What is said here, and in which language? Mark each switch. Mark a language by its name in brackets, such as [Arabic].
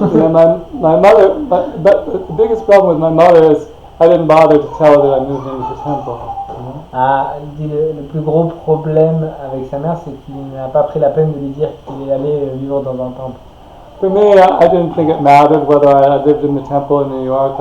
[English] yeah, my mother, but the biggest problem with my mother is I didn't bother to tell her that I moved into the temple. [French] Ah, il dit le plus gros problème avec sa mère, c'est qu'il n'a pas pris la peine de lui dire qu'il est allé vivre dans un temple. [English] For me, I didn't think it mattered whether I lived in the temple in New York.